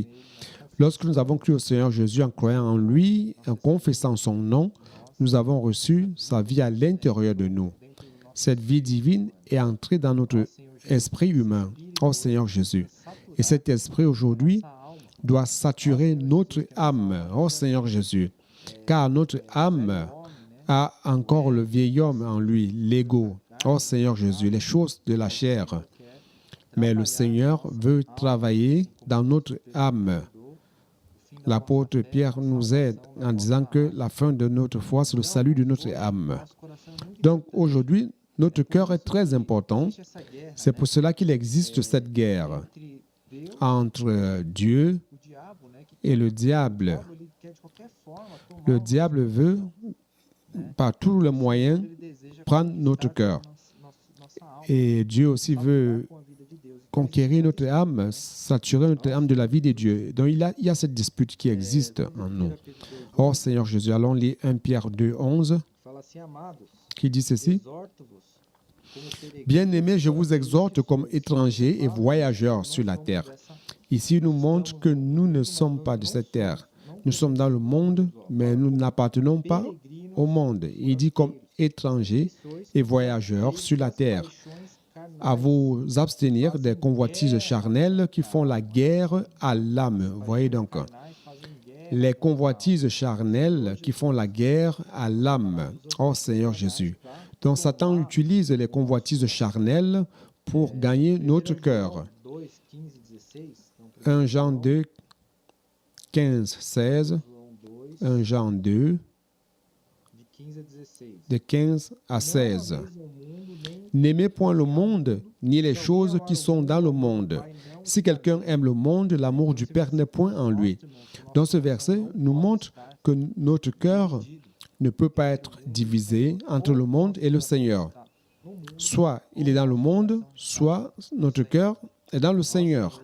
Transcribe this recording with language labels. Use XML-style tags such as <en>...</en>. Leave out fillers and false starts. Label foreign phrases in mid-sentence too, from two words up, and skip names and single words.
<fr>Lorsque nous avons cru au Seigneur Jésus en croyant en lui, en confessant son nom, nous avons reçu sa vie à l'intérieur de nous. Cette vie divine est entrée dans notre esprit humain, au Seigneur Jésus. Et cet esprit aujourd'hui</fr> <pt>nossa alma,</pt> <fr>doit saturer notre âme, au Seigneur Jésus. Car notre âme a encore le vieil homme en lui, l'ego, au Seigneur Jésus, les choses de la chair. Mais le Seigneur veut travailler dans notre âme. L'apôtre Pierre nous aide en disant que la fin de notre foi, c'est le salut de notre âme.</fr> <pt>nosso coração é muito</pt> <fr>Donc aujourd'hui, notre cœur est très important.</fr> <pt>importante essa guerra</pt> <fr>C'est pour cela qu'il existe cette guerre</fr> <pt>entre Deus</pt> <fr>entre Dieu</fr> <pt>e o diabo, né, que</pt> <fr>et le diable.</fr> <pt>diabo, ele quer de qualquer forma tomar</pt> <fr>Le</fr> <pt>o</pt> <fr>diable veut, par tous les moyens,</fr> <pt>ele deseja</pt> <fr>prendre notre cœur.</fr> <pt>nossa alma</pt> <fr>Et Dieu aussi veut</fr> <pt>com a vida de Deus.</pt> <fr>conquérir notre âme, saturer notre âme de la vie de Dieu. Donc il y a cette dispute qui existe en nous. Oh Seigneur Jésus, allons lire 1 Pierre 2, 11,</fr> <pt>Fala assim, amados,</pt> <fr>qui dit ceci.</fr> <pt>exorto-vos como peregrinos</pt> <fr>Bien-aimés, je vous exhorte comme étrangers et voyageurs sur la terre. Ici, il nous montre que nous ne sommes pas de cette terre. Nous sommes dans le monde, mais nous n'appartenons pas au monde. Il dit comme étrangers et voyageurs sur la terre. À vous abstenir des convoitises charnelles qui font la guerre à l'âme. Voyez donc, les convoitises charnelles qui font la guerre à l'âme. Oh Seigneur Jésus. Donc Satan utilise les convoitises charnelles pour gagner notre cœur.</fr> <pt>2, 15 e 16. Então,</pt> <fr>1 Jean 2, 15, 16.</fr> <pt>João 2,</pt> <fr>1 Jean 2,</fr> <pt>de 15 a 16.</pt> <fr>de 15 à 16.</fr> <pt>Não ameis o mundo, nem</pt> <fr>N'aimez point le monde, ni les choses qui sont dans le monde. Si quelqu'un aime le monde, l'amour du Père n'est point en lui. Dans ce verset, nous montre que notre cœur ne peut pas être divisé entre le monde et le Seigneur. Soit il est dans le monde, soit notre cœur est dans le Seigneur.</fr>